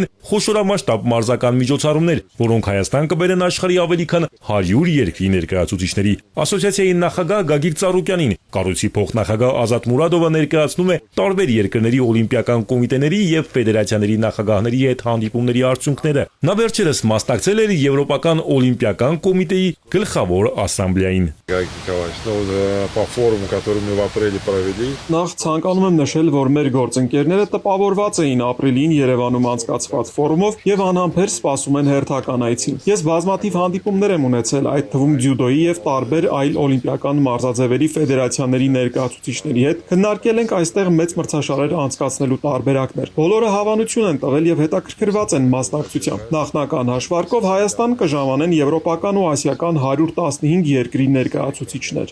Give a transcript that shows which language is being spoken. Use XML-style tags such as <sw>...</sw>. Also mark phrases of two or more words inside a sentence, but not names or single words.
<hy>խոշորամասշտաբ մարզական միջոցառումներ, որոնք Հայաստան կբերեն աշխարհի ավելի քան 100 երկրի ներկայացուցիչների։ Ասոցիացիայի նախագահ Գագիկ Ծառուկյանին կառույցի փոխնախագահ Ազատ Մուրադովը ներկայացնում է տարբեր երկրների օլիմպիական կոմիտեների եւ ֆեդերացիաների նախագահների հետ հանդիպումների արդյունքները։ Նա վերջերս մասնակցել էր Եվրոպական օլիմպիական կոմիտեի գլխավոր ասամբլեային։</hy> <ru>Форум, который мы в апреле провели.</ru> <hy>Նախ ցանկանում եմ նշել, որ մեր գործընկերները տպավորված էին ապրիլին Երևանում անցկացված ֆորումով եւ անհամբեր սպասում են հերթական այցին։ Ես բազմաթիվ հանդիպումներ եմ ունեցել, այդ թվում ձյուդոյի եւ տարբեր այլ օլիմպիական մարզաձևերի ֆեդերացիաների ներկայացուցիչների հետ։ Քննարկել ենք այստեղ մեծ մրցաշարեր անցկացնելու տարբերակներ։ Բոլորը հավանություն են տվել եւ հետաքրքրված են մասնակցությամբ։ Նախնական հաշվարկով Հայաստան կժամանեն եվրոպական ու ասիական 115 երկրի ներկայացուցիչներ։</hy>